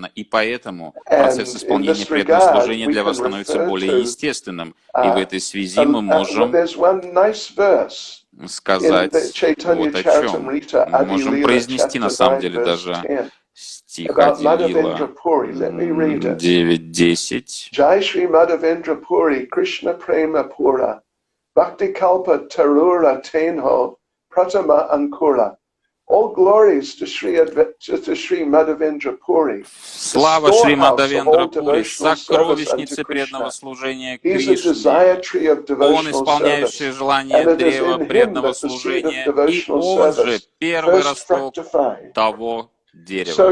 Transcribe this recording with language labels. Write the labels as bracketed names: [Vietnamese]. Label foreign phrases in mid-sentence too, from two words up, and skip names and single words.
[Russian] И поэтому процесс исполнения преданного служения для вас становится более естественным. И в этой связи мы можем сказать вот о чем. Мы можем произнести на самом деле даже стих Адилила 9:10. [Bangla] জয় শ্রী মাধবেন্দ্র পুরী কৃষ্ণ প্রেম পুরা ভক্তি কল্প তরুর তেঁহো প্রথম অঙ্কুর. [English] All glories to Shri Madhavendra Puri. [Russian] Слава Шри Мадхавендра Пури, сокровищнице преданного служения Кришне. Он, исполняющий желание древа преданного служения, и он же первый росток того дерева.